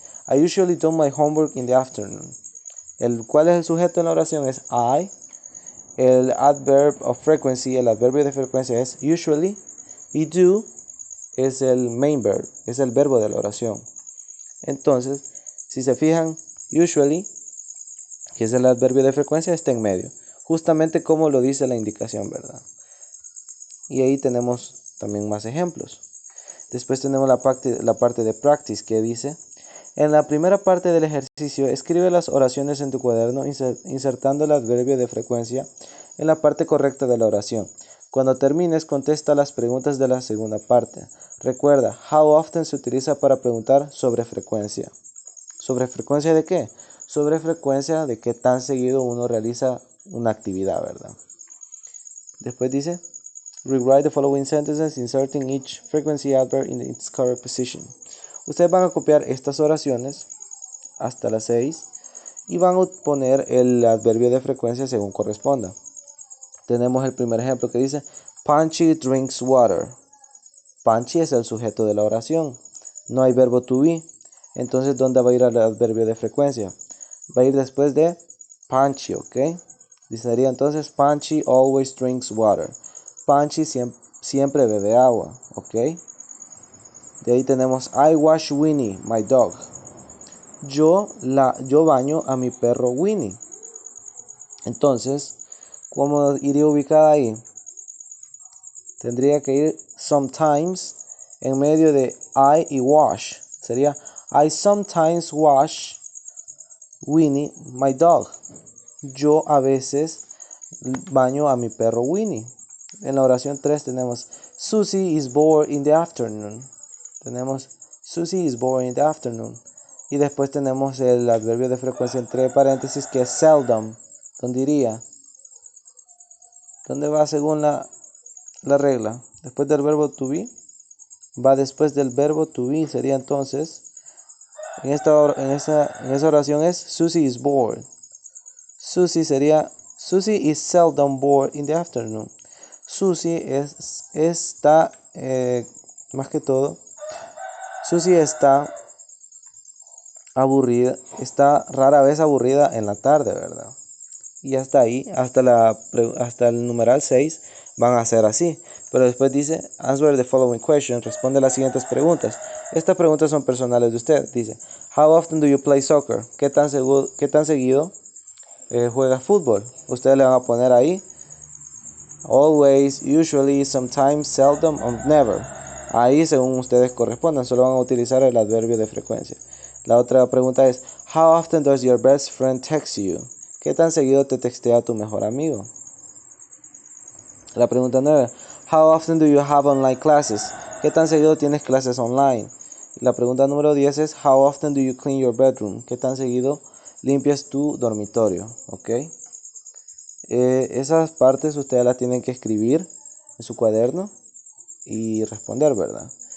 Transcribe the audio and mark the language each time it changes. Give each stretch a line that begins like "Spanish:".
English: I usually do my homework in the afternoon.
Spanish: ¿Cuál es el sujeto en la oración? Es I. El adverb of frequency, el adverbio de frecuencia es usually. Y do es el main verb, es el verbo de la oración. Entonces, si se fijan, usually, que es el adverbio de frecuencia, está en medio. Justamente como lo dice la indicación, ¿verdad? Y ahí tenemos también más ejemplos. Después tenemos la parte de practice que dice, en la primera parte del ejercicio, escribe las oraciones en tu cuaderno insertando el adverbio de frecuencia en la parte correcta de la oración. Cuando termines, contesta las preguntas de la segunda parte. Recuerda, how often se utiliza para preguntar sobre frecuencia. ¿Sobre frecuencia de qué? Sobre frecuencia de qué tan seguido uno realiza una actividad, ¿verdad? Después dice,
English: rewrite the following sentences, inserting each frequency adverb in its correct position.
Spanish: Ustedes van a copiar estas oraciones hasta las 6 y van a poner el adverbio de frecuencia según corresponda. Tenemos el primer ejemplo que dice,
English: Punchy drinks water.
Spanish: Punchy es el sujeto de la oración. No hay verbo to be. Entonces, ¿dónde va a ir el adverbio de frecuencia? Va a ir después de Panchi, ¿ok? Sería entonces,
English: Panchi always drinks water.
Spanish: Panchi siempre bebe agua, ¿ok? De ahí tenemos,
English: I wash Winnie, my dog.
Spanish: Yo baño a mi perro Winnie. Entonces, ¿cómo iría ubicada ahí? Tendría que ir sometimes en medio de I y wash.
English: Sería, I sometimes wash Winnie, my dog.
Spanish: Yo a veces baño a mi perro Winnie. En la oración 3 tenemos
English: Susie is bored in the afternoon. Tenemos Susie is bored in the afternoon.
Spanish: Y después tenemos el adverbio de frecuencia entre paréntesis que es seldom. ¿Dónde iría? ¿Dónde va según la regla? Después del verbo to be. Va después del verbo to be. Sería entonces, en esa oración es
English: Susie is bored. Susie is seldom bored in the afternoon.
Spanish: Susie está, más que todo, Susie está aburrida, está rara vez aburrida en la tarde, ¿verdad? Y hasta ahí, hasta el numeral 6 van a ser así. Pero después dice,
English: answer the following question,
Spanish: responde las siguientes preguntas. Estas preguntas son personales de usted.
English: Dice, how often do you play soccer?
Spanish: ¿Qué tan seguido juega fútbol? Ustedes le van a poner ahí always, usually, sometimes, seldom, or never. Ahí según ustedes correspondan, solo van a utilizar el adverbio de frecuencia. La otra pregunta es,
English: how often does your best friend text you?
Spanish: ¿Qué tan seguido te textea tu mejor amigo? La pregunta 9,
English: how often do you have online classes?
Spanish: ¿Qué tan seguido tienes clases online? La pregunta número 10 es,
English: how often do you clean your bedroom?
Spanish: ¿Qué tan seguido limpias tu dormitorio? ¿Ok? Esas partes ustedes las tienen que escribir en su cuaderno y responder, ¿verdad?